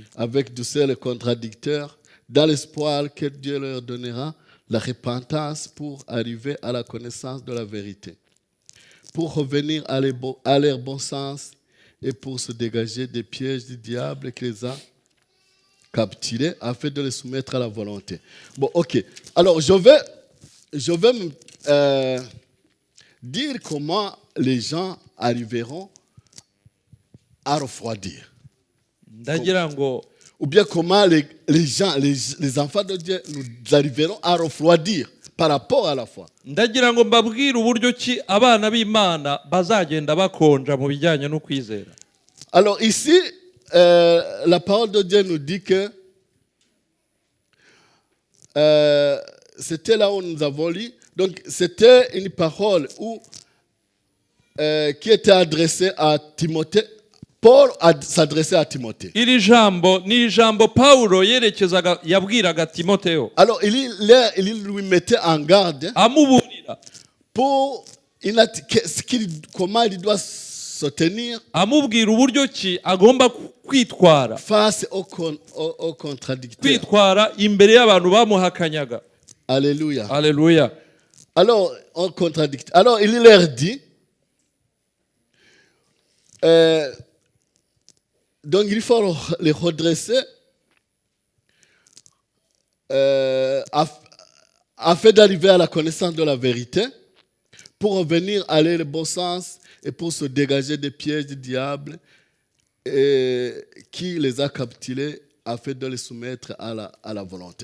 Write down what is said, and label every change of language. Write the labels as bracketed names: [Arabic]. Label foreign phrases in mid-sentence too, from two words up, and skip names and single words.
[French] avec douceur les contradicteurs, dans l'espoir que Dieu leur donnera la repentance pour arriver à la connaissance de la vérité, pour revenir à leur bon sens et pour se dégager des pièges du diable qui les a capturés afin de les soumettre à la volonté. Bon, ok. Alors, je vais dire comment les gens arriveront à refroidir. [Kinyarwanda] Ndagira ngo [French] Ou bien comment les gens, les enfants de Dieu, nous arriverons à refroidir par rapport à la foi. [Kinyarwanda] ndagira ngo mbabwire uburyo ki abana b'Imana bazagenda bakonja mu bijyanye no kwizera. [French] Alors ici, la parole de Dieu nous dit que c'était là où nous avons lu. Donc c'était une parole qui était adressée à Timothée. Paul s'adressait à Timothée. [Kinyarwanda] Iri jambo ni ijambo Paulo yerekezaga yabwiraga Timoteyo, [French] Alors il lui mettait en garde [Kinyarwanda] amuburira, [French] pour comment il doit se tenir [Kinyarwanda] amubwira uburyo ki agomba kwitwara, [French] face aux contradicteurs. [Kinyarwanda] kwitwara imbere y'abantu bamuhakanyaga. [French] Alléluia. [Kinyarwanda] Haleluya. [French] Alors, on contradicte. Alors, il leur dit, donc il faut les redresser afin d'arriver à la connaissance de la vérité, pour revenir à aller le bon sens et pour se dégager des pièges du diable qui les a capturés afin de les soumettre à la volonté.